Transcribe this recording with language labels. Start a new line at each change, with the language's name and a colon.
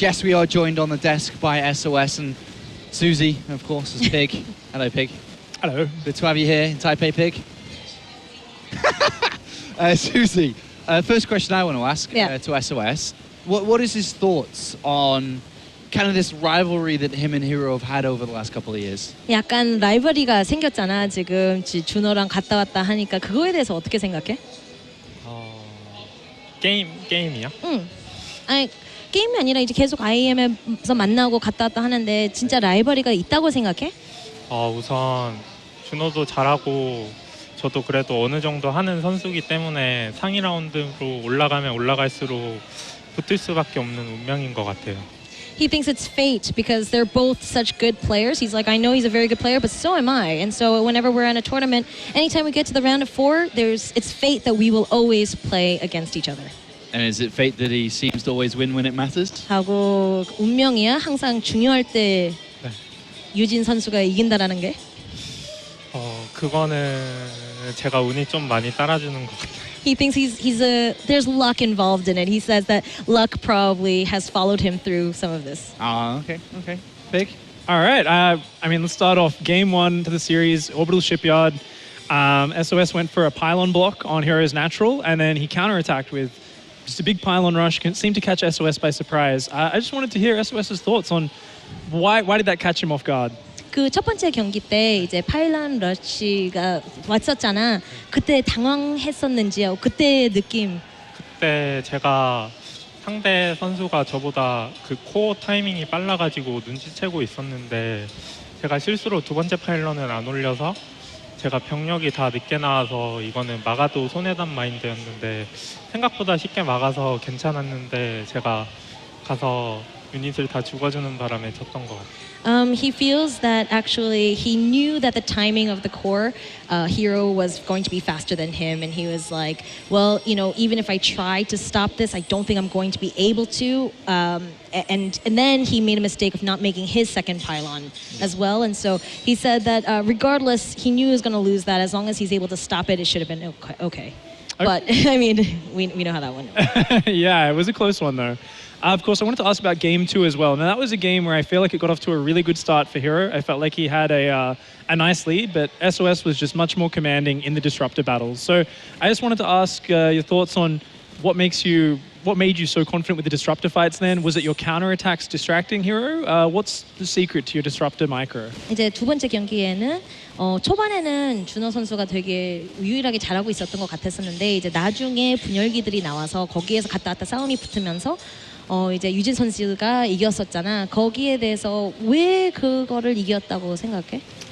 English: Yes, we are joined on the desk by SOS and Susie, of course, as Pig. Hello, Pig. Hello. Good to have you here in Taipei, Pig. Susie, first question I want to ask to SOS. What is his thoughts on kind of this rivalry that him and herO have had over the last couple of years?
Korean: 약간 라이벌리가 생겼잖아. 지금 준호랑 갔다 왔다 하니까 그거에 대해서 어떻게 생각해? 게임이야? 응. 아니 게임이 아니라 이제 계속 IEM에서 만나고 갔다 왔다 하는데 진짜 라이벌리가 있다고 생각해? 우선 준호도 잘하고 저도 그래도 어느 정도 하는 선수기 때문에 상위 라운드로 올라가면 올라갈수록 붙을 수밖에 없는 운명인 것 같아요.
English: He thinks it's fate because they're both such good players. He's like, I know he's a very good player, but so am I. And so whenever we're in a tournament, anytime we get to the round of 4, it's fate that we will always play against each other. And is it fate that he seems to always win when it matters?
Korean: 하고 운명이야. 항상 중요할 때 유진 선수가 이긴다라는 게? 그거는 제가 운이 좀 많이 따라주는 것 같아요.
English: He thinks there's luck involved in it. He says that luck probably has followed him through some of this. Okay. Pig? All right. I mean, let's start off game 1 to the series, Orbital Shipyard. SOS went for a pylon block on herO's natural, and then he counterattacked with just a big pylon rush. Seemed to catch SOS by surprise. I just wanted to hear SOS's thoughts on why did that catch him off guard? 그 첫 번째 경기 때 이제 파일런 러시가 왔었잖아. 그때 당황했었는지요? 그때 느낌. 그때 제가 상대 선수가 저보다 그 코어 타이밍이 빨라가지고 눈치채고 있었는데 제가 실수로 두 번째 파일런을 안 올려서 제가 병력이 다 늦게 나와서 이거는 막아도 손해단 마인드였는데 생각보다 쉽게 막아서 괜찮았는데 제가 가서 유닛을 다 죽어주는 바람에 졌던 것 같아요. He feels that actually he knew that the timing of the core herO was going to be faster than him, and he was like, well, you know, even if I try to stop this, I don't think I'm going to be able to. And then he made a mistake of not making his second pylon as well, and so he said that regardless, he knew he was going to lose that. As long as he's able to stop it, it should have been okay. But I mean, we know how that one went. Yeah, it was a close one though. Of course, I wanted to ask about game 2 as well. Now that was a game where I feel like it got off to a really good start for herO. I felt like he had a nice lead, but SOS was just much more commanding in the disruptor battles. So I just wanted to ask your thoughts on what made you so confident with the disruptor fights then? Was it your counterattacks distracting herO? What's the secret to your disruptor micro?
Korean: 이제 두 번째 경기에는 초반에는 준호 선수가 되게 유일하게 잘하고 있었던 것 같았었는데 이제 나중에 분열기들이 나와서 거기에서 갔다 왔다 싸움이 붙으면서 이제 유진 선수가 이겼었잖아. 거기에 대해서 왜 그거를 이겼다고 생각해?